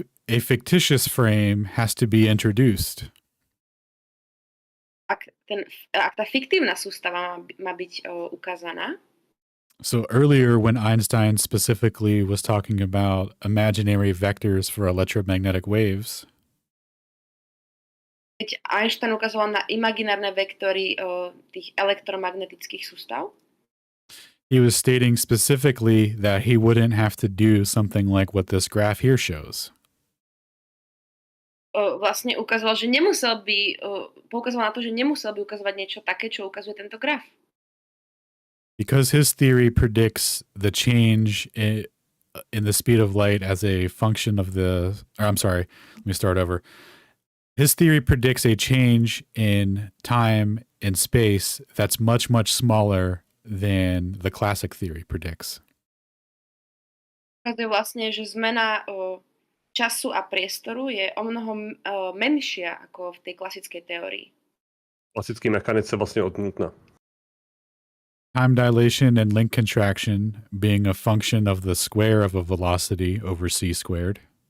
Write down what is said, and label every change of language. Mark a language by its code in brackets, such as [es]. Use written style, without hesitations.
[en] A fictitious frame has to be introduced. [sk] Ak tá fiktívna sústava má byť ukázaná. [en] So earlier when Einstein specifically was talking about imaginary vectors for electromagnetic waves, [sk] keď Einstein ukazoval na imaginárne vektory tých elektromagnetických sústav, [en] he was stating specifically that he wouldn't have to do something like what this graph here shows. [sk] Vlastne ukazoval, že poukazoval na to, že nemusel by ukazovať niečo také, čo ukazuje tento graf. [en] Because his theory predicts the change in the speed of light as a function of let me start over. His theory predicts a change in time and space that's much, much smaller than the classic theory predicts. [sk] Ukazuje vlastne, že zmena času a priestoru je o mnoho menšia ako v tej klasickej teórii. [cs] Klasický mechanice vlastne odmítna. [en] Time dilation and link contraction being a function of the square of a velocity over c squared.